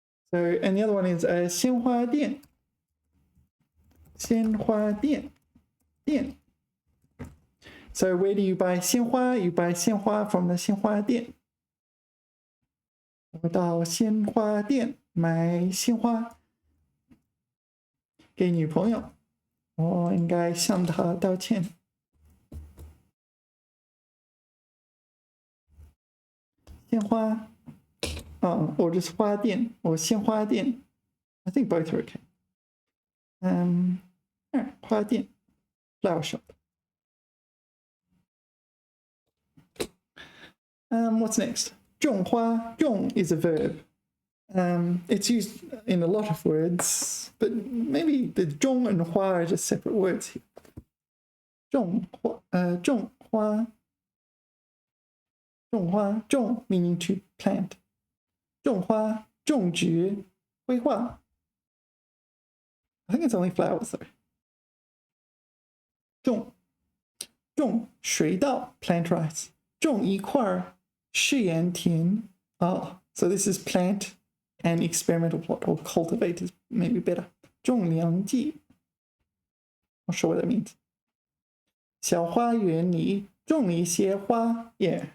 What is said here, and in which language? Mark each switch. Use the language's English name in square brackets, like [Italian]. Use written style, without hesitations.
[English] So, and the other one is 鲜花店. [Chinese] 鲜花店.店. [English] So where do you buy 鲜花? You buy 鲜花 from the 鲜花店. [Chinese] 我到鲜花店买鲜花给女朋友，我应该向她道歉。 [English] 鲜花or just 花店 or 鲜花店 I think both are okay. Alright, 花店 flower shop. What's next? 种花 种 is a verb. It's used in a lot of words, but maybe the 种 and 花 are just separate words here. 种花 种 meaning to plant. [Chinese] 种花种植绘画 [English] I think it's only flowers though. [Chinese] 种水稻 [English] plant rice. [Chinese] 种一块试验田 [English] so this is plant and experimental plot, or cultivate is maybe better. 种良计 Not sure what that means. [Chinese] 小花园里种了一些花 Yeah.